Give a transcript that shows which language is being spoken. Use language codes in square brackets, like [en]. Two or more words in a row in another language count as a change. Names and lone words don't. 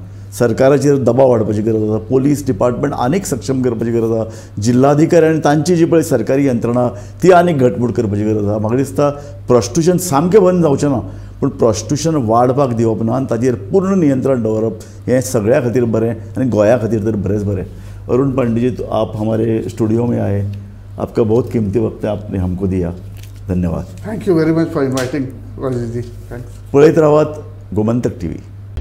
[kok] सरकाराचेर दबाव वाडपाची गरज आसा, [en] police department [kok] आनीक सक्षम करपाची गरज आसा, जिल्हाधिकारी आनी तांची जी पळय सरकारी यंत्रणा ती आनीक घटमूट करपाची गरज आसा। म्हाका दिसता प्रॉस्टिट्युशन सामकें बंद जावचें ना, पूण प्रॉस्टिट्युशन वाडपाक दिवप ना आनी ताचेर पूर्ण नियंत्रण दवरप हें सगळ्या खातीर बरें आनी गोंया खातीर तर बरेंच बरें। [hi] अरुण पांडे जी, आप हमारे स्टूडियो में आए, आपका बहुत कीमती वक्त है, आपने हमको दिया, धन्यवाद। [en] Thank you very much for inviting Rajesh ji, thanks. [kok] पळयत रावात गोमंतक टीव्ही।